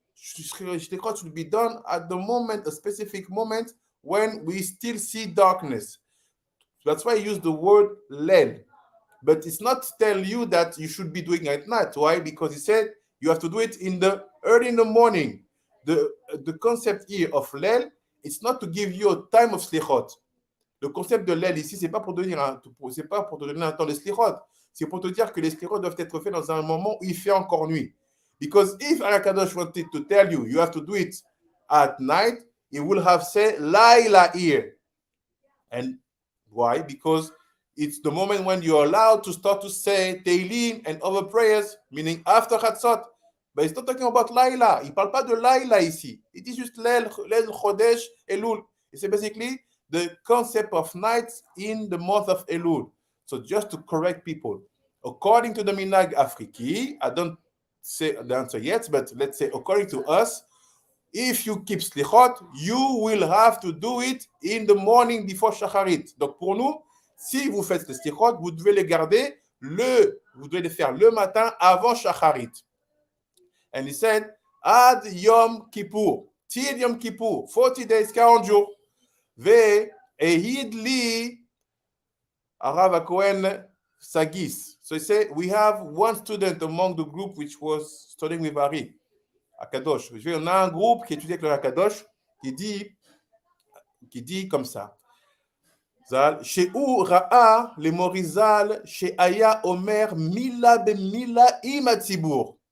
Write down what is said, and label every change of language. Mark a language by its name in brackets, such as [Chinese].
[English] Selikhot should be done at the moment, a specific moment, when we still see darkness. That's why I use the word lel. But it's not to tell you that you should be doing it at night. Why? Because he said you have to do it early in the morning. The concept here of lel, it's not to give you a time of slichot. [French] Le concept de lel ici, c'est pas pour te donner un temps de slichot. C'est pour te dire que les slichot doivent être faits dans un moment où il fait encore nuit. [English] Because if Akadosh wanted to tell you, you have to do it at night, he will have said Laila here. And why? Because it's the moment when you're allowed to start to say Teilim and other prayers, meaning after Chatzot. But it's not talking about Laila. [French] Il ne parle pas de Laila ici. [English] It is just Lel, Chodesh, Elul. It's basically the concept of nights in the month of Elul. So just to correct people, according to the Nusakh Afriki, I don't say the answer yet, but let's say according to us, if you keep Selikhot, you will have to do it in the morning before Shacharit. [French] Donc pour nous, si vous faites le Selikhot, vous devez les garder vous devez les faire le matin avant Shacharit. [English] And he said, Ad Yom Kippur, till Yom Kippur, 40 days, [French] 40 jours. Ve'ehid li Arav Cohen Sagis. [English] So he said, we have one student among the group which was studying with Ari, Akadosh. [French] On a un groupe qui étudie avec le Akadosh qui dit comme ça. Chez où Ra'a le Morizal, chez Aya Omer Mila ben Mila Imatibur.